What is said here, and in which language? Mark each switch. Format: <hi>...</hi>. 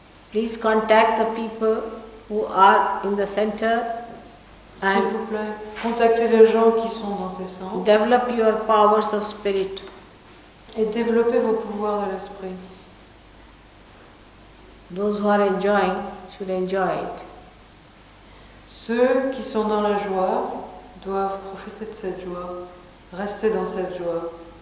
<en>Please contact the people who are in the center</en> <fr>S'il</fr> <en>and</en> <fr>vous plaît, contactez les gens qui sont dans ces centres</fr> <en>develop your powers of spirit.</en> <fr>et développez vos pouvoirs de l'esprit.</fr> <en>Those who are enjoying should enjoy it.</en> <fr>Ceux qui sont dans la joie doivent profiter de cette joie, rester dans cette joie.</fr>